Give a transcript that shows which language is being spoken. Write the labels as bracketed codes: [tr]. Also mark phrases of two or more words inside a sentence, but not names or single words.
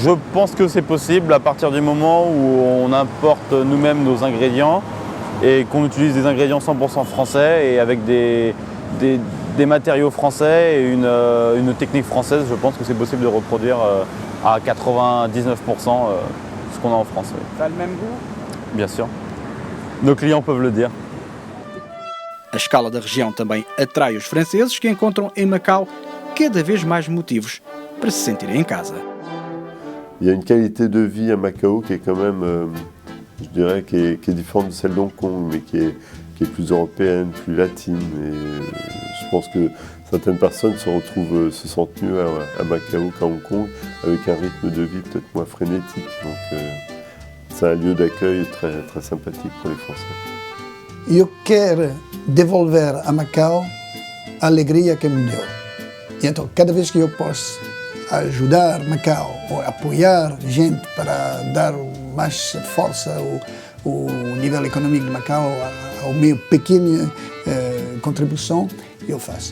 [fr] pense que c'est possible à partir du moment où on importe nous-mêmes nos ingrédients et qu'on utilise des ingrédients 100% français et avec des matériaux français et une technique française. Je pense que c'est possible de reproduire à 99% ce qu'on a en France. Oui. Ça a le même goût? Bien sûr. Nos clients peuvent le dire. [pt] A escala da região também atrai os franceses que encontram em Macau cada vez mais motivos para se sentirem em casa. [fr] Il y a une qualité de vie à Macao qui est quand même, je dirais, qui est différente de celle d'Hong Kong, mais qui est plus européenne, plus latine. Et je pense que certaines personnes se sentent mieux à Macao qu'à Hong Kong, avec un rythme de vie peut-être moins frénétique. Donc c'est un lieu d'accueil très, très sympathique pour les Français. [pt] Eu quero devolver a Macau a alegria que me deu. E então, cada vez que eu posso ajudar Macau ou apoiar gente para dar mais força ao nível econômico de Macau, ao meu pequena contribuição, eu faço.